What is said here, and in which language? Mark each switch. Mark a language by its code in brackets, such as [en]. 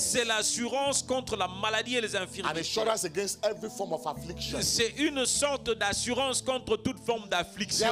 [fr] c'est l'assurance contre la maladie et les [en] An [fr] infirmités. [en] insurance against every form of affliction. [fr] C'est une sorte d'assurance contre toute forme d'affliction.